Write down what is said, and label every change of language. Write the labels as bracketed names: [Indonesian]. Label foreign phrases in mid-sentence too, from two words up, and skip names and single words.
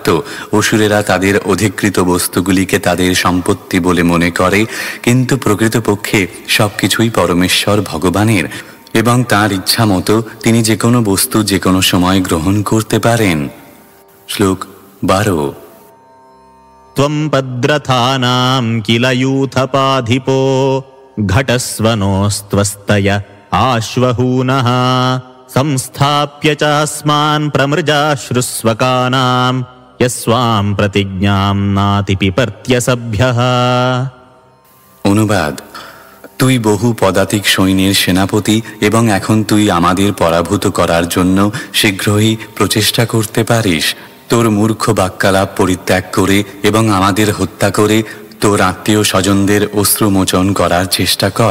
[Bangla] অসুরেরা তাদের অধিকৃত বস্তুগুলিকে তাদের সম্পত্তি বলে মনে করে, কিন্তু প্রকৃতপক্ষে সব কিছুই পরমেশ্বর ভগবানের, এবং তাঁর ইচ্ছা মতো তিনি যে কোনো বস্তু যে কোনো সময় গ্রহণ করতে পারেন। শ্লোক 12। [Sanskrit] त्वं पद्रथानां किल यूथपाधिपो घटस्वनोस्त्वस्तय आश्वहूनः संस्थाप्य चास्मान् प्रमृजाश्रुस्वकानां यस्वां प्रतिज्ञां नातिपिपर्त्य सभ्यः। [Bangla] অনুবাদ। তুই বহু পদাতিক সৈন্যের সেনাপতি, এবং এখন তুই আমাদের পরাভূত করার জন্য শীঘ্রই প্রচেষ্টা করতে পারিস। তোর মূর্খ বাক্যালাপ পরিত্যাগ করে এবং আমাদের হত্যা করে তোর আত্মীয় স্বজনদের অশ্রুমোচন করার চেষ্টা কর।